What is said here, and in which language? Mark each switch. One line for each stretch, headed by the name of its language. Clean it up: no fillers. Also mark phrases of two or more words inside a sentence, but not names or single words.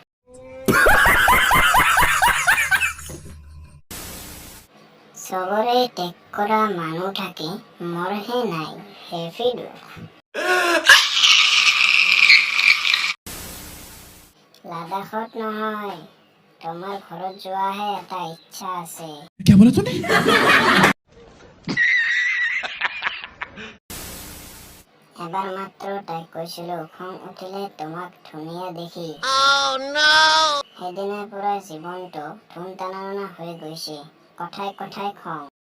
Assamese: চবৰে টেগ কৰা মানুহ থাকে, মোৰহে নাই, হেভি দুখ। লাডাখত নহয়, তোমাৰ ঘৰত যোৱাহে এটা ইচ্ছা আছে।
Hindi: क्या बोला तूने?
Assamese: এবাৰ মাত্ৰ তাইক কৈছিলো খং উঠিলে তোমাক ধুনীয়া দেখি। সেইদিনাৰ পৰা জীৱনটো ধুম টানা হৈ গৈছে, কথাই কথাই খং।